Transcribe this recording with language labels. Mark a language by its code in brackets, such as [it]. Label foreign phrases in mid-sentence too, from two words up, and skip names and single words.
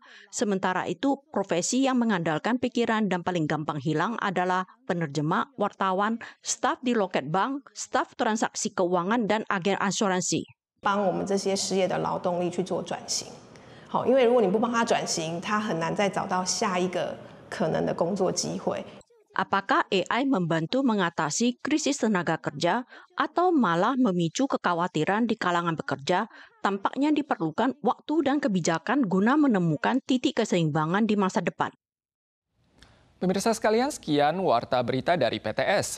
[id] Sementara itu, profesi yang mengandalkan pikiran dan paling gampang hilang adalah penerjemah, wartawan, staf di loket bank, staf transaksi keuangan, dan agen asuransi. [zh] 帮我们这些失业的劳动力去做转型，好，因为如果你不帮他转型，他很难再找到下一个可能的工作机会。 [id] Apakah AI membantu mengatasi krisis tenaga kerja atau malah memicu kekhawatiran di kalangan pekerja? Tampaknya diperlukan waktu dan kebijakan guna menemukan titik keseimbangan di masa depan. Pemirsa sekalian, sekian Warta Berita dari PTS.